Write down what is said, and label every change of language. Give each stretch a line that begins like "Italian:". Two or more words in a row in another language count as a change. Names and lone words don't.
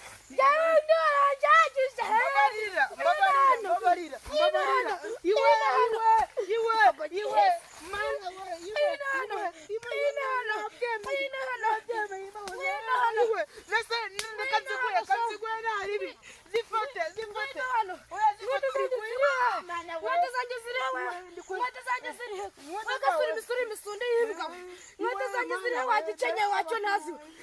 Kinyarwanda: Njyewe ndora njagije. Mbabarira, mbabarira, mbabarira, mbabarira. Iwe, iwe, iwe, iwe. Mana we, iwe, iwe, iwe, iwe, nabyemeye, nabyemeye, Imana we. Iwe, nase, reka nziguye, reka nziguye, nta ribi. Zifate, zifate. Oya, zifate, uri kuyiba. Mana we. Inkweto zanjye ziri he, we? Iwe, ndi kuyi- Inkweto zanjye ziri he? Inkweto Wagasura zawe. imisura imisunda y'imbwa we. Iwe, Inkweto zanjye Mana ziri he, we. wagikenyeye wacyo ntazi we.